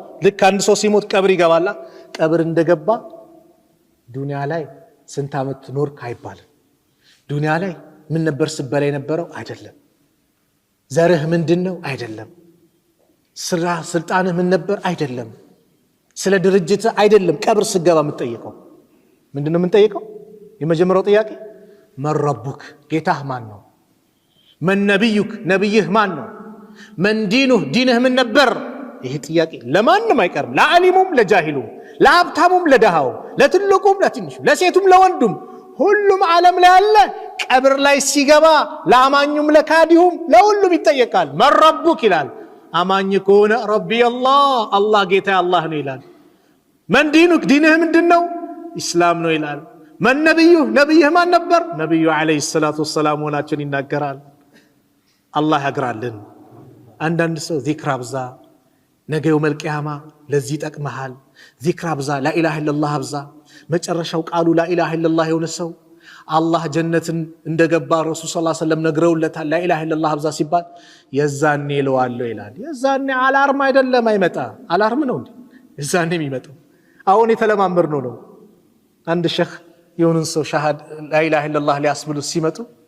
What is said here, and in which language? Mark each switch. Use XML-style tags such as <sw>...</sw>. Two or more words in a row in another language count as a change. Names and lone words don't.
<am>ልክ አንድ ሰው ሲሞት ቀብር ይገባላ ቀብር እንደገባ ዱንያ ላይ ስንት አመት ኖርክ አይባልም ዱንያ ላይ ምን ነበር ስበላ የነበረው አይደለም ዘርህ ምንድነው አይደለም ስራ ስልጣንህ ምን ነበር አይደለም ስለ ድርጅት አይደለም ቀብር ስገባ የምትጠይቀው ምንድነው የምንጠይቀው የመጀመሪያው ጥያቄ መረቡክ ጌታህ ማን ነው</am> <ar>من نبيك نبيه</ar> <am>ማን ነው</am> <ar>من دينه دينه</ar> <am>ምን ነበር ይሄ ጥያቄ ለማንም አይቀርም ለዓሊሙም ለጃሂሉም ለሀብታሙም ለደሃው ለትልቁም ለትንሹም ለሴቱም ለወንዱም ሁሉም ዓለም ላይ ያለ ቀብር ላይ ሲገባ ለአማኙም ለካዲሁም ለሁሉም ይጠየቃል መረቡክ ይላል አማኝ ከሆነ</am> <ar>ربي الله</ar> <am>ጌታ አላህ ነው ይላል</am> <ar>من دينك دينه</ar> <am>ምንድነው እስላም ነው ይላል</am> <ar>من نبيه</ar> <am>ማን ነበር ነብዩ</am> <ar>عليه الصلاة والسلام</ar> <am>ሆናቸውን ይናገራል አላህ ያግራልን አንዳንድ ሰው ዚክር አብዛ ነገ</am> <ar>يوم القيامة</ar> <am>ለዚህ ጠቅመሃል ዚክር አብዛ</am> <ar>لا إله إلا الله</ar> <am>አብዛ መጨረሻው ቃሉ</am> <ar>لا إله إلا الله</ar> <am>የሆነ ሰው አላህ ጀነትን እንደገባ ረሱል</am> <ar>صلى الله عليه وسلم</ar> <am>ነግረውለታል</am> <ar>لا إله إلا الله</ar> <am>አብዛ ሲባል የዛኔ ለዋለው ይላል የዛኔ አላርም አይደለም አይመጣ አላርም ነው እንዴ የዛኔ የሚመጣው አሁን የተለማመር ነው አንድ ሸህ የሆነን ሰው ሻሃድ</am> <ar>لا إله إلا الله</ar> <am>ሊያስብሉ ሲመጡ</am>